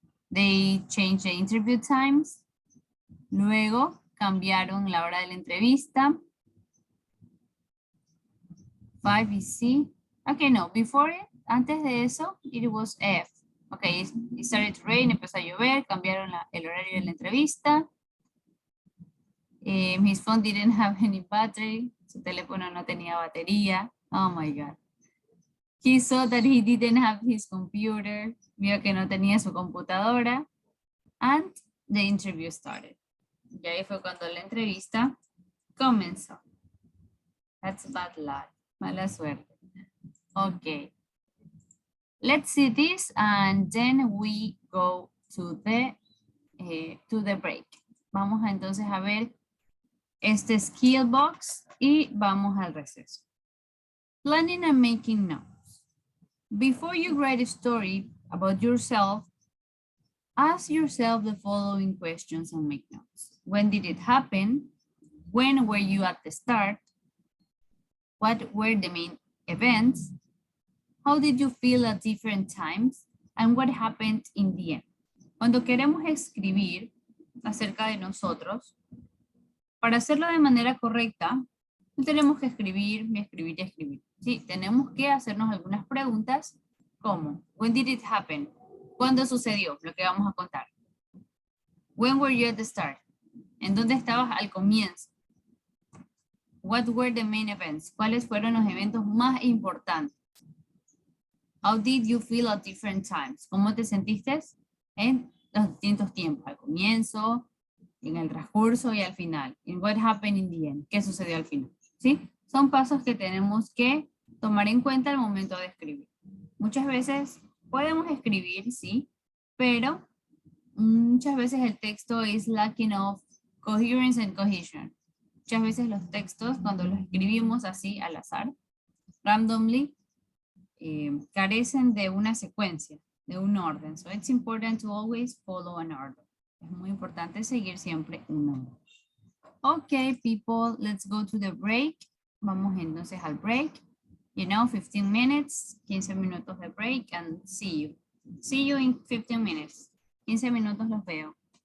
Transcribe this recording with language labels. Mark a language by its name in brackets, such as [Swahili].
[English] They changed the interview times. [Spanish] Luego cambiaron la hora de la entrevista. [English] 5 is C. Okay, no, before it, [Spanish] antes de eso, [English] it was F. [Spanish] Okay, [English] it started to rain, [Spanish] empezó a llover, cambiaron el horario de la entrevista. [English] His phone didn't have any battery. [Spanish] Su teléfono no tenía batería. [English] Oh my God. He saw that he didn't have his computer. [Spanish] Vio que no tenía su computadora. [English] And the interview started. [Spanish] Y ahí fue cuando la entrevista comenzó. [English] That's bad luck. [Spanish] Mala suerte. [English] Okay. Let's see this and then we go to the break. [Spanish] Vamos entonces a ver este skill box y vamos al receso. [English] Planning and making notes. Before you write a story about yourself, ask yourself the following questions and make notes. When did it happen? When were you at the start? What were the main events? How did you feel at different times? And what happened in the end? [Spanish] Cuando queremos escribir acerca de nosotros, para hacerlo de manera correcta, no tenemos que escribir y escribir y escribir. Sí, tenemos que hacernos algunas preguntas como, [English] when did it happen? [Spanish] ¿Cuándo sucedió lo que vamos a contar? [English] When were you at the start? [Spanish] ¿En dónde estabas al comienzo? [English] What were the main events? [Spanish] ¿Cuáles fueron los eventos más importantes? [English] How did you feel at different times? [Spanish] ¿Cómo te sentiste en los distintos tiempos? Al comienzo, en el transcurso y al final. [English] And what happened in the end? [Spanish] ¿Qué sucedió al final? ¿Sí? Son pasos que tenemos que tomar en cuenta al momento de escribir. Muchas veces podemos escribir, sí, pero muchas veces el texto [English] is lacking of coherence and cohesion. [Spanish] Muchas veces los textos, cuando los escribimos así al azar, randomly, carecen de una secuencia, de un orden. [English] So it's important to always follow an order. [Spanish] Es muy importante seguir siempre un orden. [English] Okay, people, let's go to the break. [Spanish] Vamos entonces al break. [English] 15 minutes, [Spanish] 15 minutos de break, [English] and see you. See you in 15 minutes. [Spanish] 15 minutos los veo.